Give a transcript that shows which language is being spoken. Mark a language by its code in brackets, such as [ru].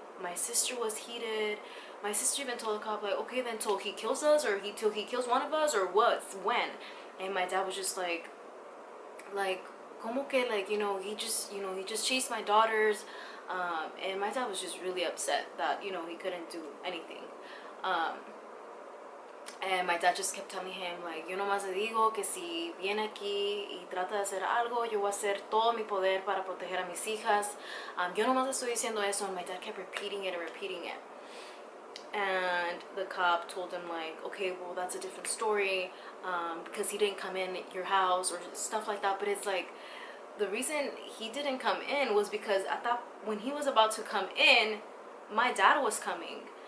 [en] My sister was heated. My sister even told the cop, like, "Okay, then till he kills us, or till he kills one of us, or what? When?" And my dad was just like, como que, like, he just chased my daughters. And my dad was just really upset that, he couldn't do anything. And my dad just kept telling him, like, [es] "Yo nomás le digo que si viene aquí y trata de hacer algo, yo voy a hacer todo mi poder para proteger a mis hijas. Yo nomás le estoy diciendo eso." [en] And my dad kept repeating it and repeating it. And the cop told him, like, "Okay, well, that's a different story, because he didn't come in your house," or stuff like that. But it's like, the reason he didn't come in was because when he was about to come in, my dad was coming.